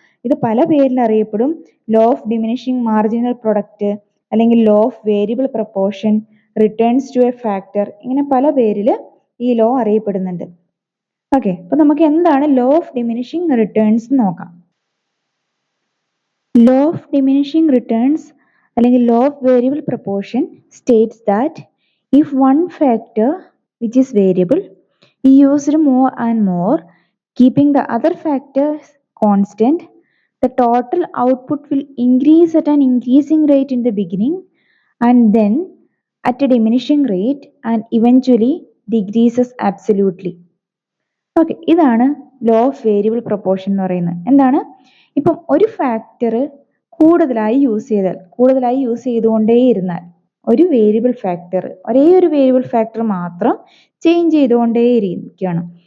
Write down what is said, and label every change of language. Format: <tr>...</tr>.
<ml>ഇത് പല പേരിൽ അറിയപ്പെടും. Law of diminishing marginal product, അല്ലെങ്കിൽ law of variable proportion, returns to A factor, ഇങ്ങനെ പല പേരിൽ ഈ ലോ അറിയപ്പെടുന്നുണ്ട്. ഓക്കെ, അപ്പൊ നമുക്ക് എന്താണ് ലോ ഓഫ് ഡിമിനിഷിങ് റിട്ടേൺസ് നോക്കാം.</ml> <en>Law of diminishing returns അല്ലെങ്കിൽ law of variable proportion states that if one factor which is variable is used more and more, keeping the other factors constant, the total output will increase at an increasing rate in the beginning and then at a diminishing rate and eventually decreases absolutely.</en> <ml>Okay, ഇതാണ് law of variable proportion എന്ന് പറയുന്നത്. എന്താണ്? ഇപ്പം ഒരു factor കൂടുതലായി use ചെയ്തുകൊണ്ടേയിരുന്നാൽ ഒരു variable factor, ഒരേ ഒരു വേരിയബിൾ ഫാക്ടർ മാത്രം ചേഞ്ച് ചെയ്തുകൊണ്ടേയിരിക്കുകയാണ്.</ml>